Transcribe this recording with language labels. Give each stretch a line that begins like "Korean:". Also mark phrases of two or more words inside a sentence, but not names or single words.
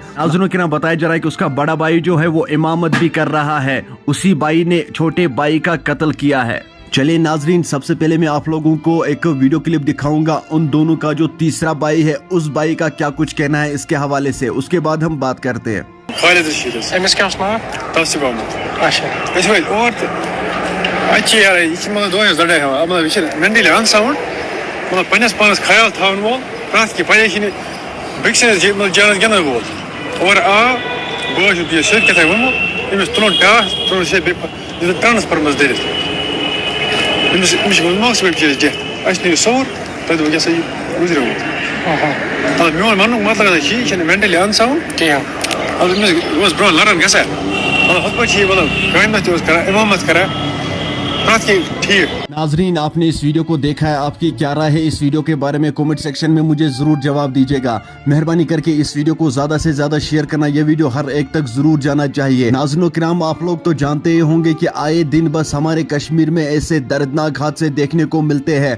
Urdu: ناظرین کے نام بتایا جا رہا ہے کہ اس کا بڑا بھائی جو ہے وہ امامت بھی کر رہا ہے. اسی بھائی نے چھوٹے بھائی کا قتل کیا ہے. چلیے ناظرین، سب سے پہلے میں آپ لوگوں کو ایک ویڈیو کلپ دکھاؤں گا ان دونوں کا. جو تیسرا بھائی ہے اس بھائی کا کیا کچھ کہنا ہے اس کے حوالے سے، اس کے بعد ہم بات کرتے ہیں.
Kashmiri: خالد رشید حظ. أمِس کیٛاہ اوس ناو؟ توصیف احمد. اچھا. أسۍ وٲتۍ اور تہٕ اَتہِ چھِ یارٕ یہِ چھِ مطلب دۄہَس لڑٲے ہٮ۪وان مطلب یہِ چھِ
English: mentally unsound
Kashmiri: مطلب پنٛنِس پانَس خیال تھاوَن وول پرٛٮ۪تھ کینٛہہ پریشٲنی بیٚکہِ سٕنٛدِس مطلب جانَس گِنٛدَن وول اور آ بہٕ چھُس یہِ سیٚود کیٛاہ ووٚنمُت أمِس تُلُن ٹاس تُلُن سیٚود بیٚیہِ دِتُن ٹرٛانسفر منٛز دٔرِتھ. أمِس چھِ گوٚمُت ماکسِمیٹ چھِ أسۍ ڈٮ۪تھ. اَسہِ نِیو صوُر تَتہِ دوٚپ یہِ ہسا یہِ گُزریومُت. مطلب میون وَننُک مطلب ہسا چھِ یہِ چھِنہٕ
English: mentally unsound
Kashmiri: کِہیٖنۍ. مطلب أمِس اوس برٛونٛہہ لڑان گژھان مطلب ہُتھ پٲٹھۍ چھِ یہِ مطلب کامہِ تہِ اوس کران اِمامت کران پرٛٮ۪تھ کینٛہہ ٹھیٖک.
Urdu: ناظرین، آپ نے اس ویڈیو کو دیکھا ہے. آپ کی کیا رائے ہے اس ویڈیو کے بارے میں کمنٹ سیکشن میں مجھے ضرور جواب دیجیے گا. مہربانی کر کے اس ویڈیو کو زیادہ سے زیادہ شیئر کرنا. یہ ویڈیو ہر ایک تک ضرور جانا چاہیے. ناظرین و کرام، آپ لوگ تو جانتے ہی ہوں گے کہ آئے دن بس ہمارے کشمیر میں ایسے دردناک حادثے دیکھنے کو ملتے ہیں.